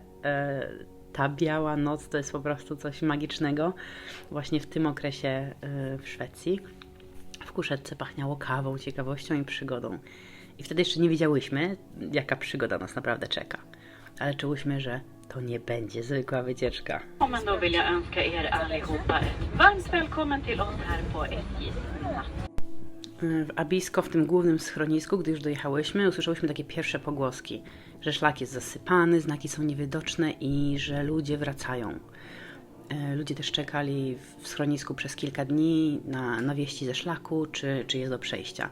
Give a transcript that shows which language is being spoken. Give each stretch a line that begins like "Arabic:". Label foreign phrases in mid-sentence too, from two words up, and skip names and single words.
Polish: Ta biała noc to jest po prostu coś magicznego. Właśnie w tym okresie w Szwecji. W kuszetce pachniało kawą, ciekawością i przygodą. I wtedy jeszcze nie wiedziałyśmy, jaka przygoda nas naprawdę czeka. Ale czułyśmy, że to nie będzie zwykła wycieczka.
Swedish: Men då vill jag önska er allihopa ett varmt välkommen till oss här på SJ:s natt.
Polish: W Abisko, w tym głównym schronisku, gdy już dojechałyśmy, usłyszałyśmy takie pierwsze pogłoski, że szlak jest zasypany, znaki są niewidoczne i że ludzie wracają. Ludzie też czekali w schronisku przez kilka dni na wieści ze szlaku, czy jest do przejścia.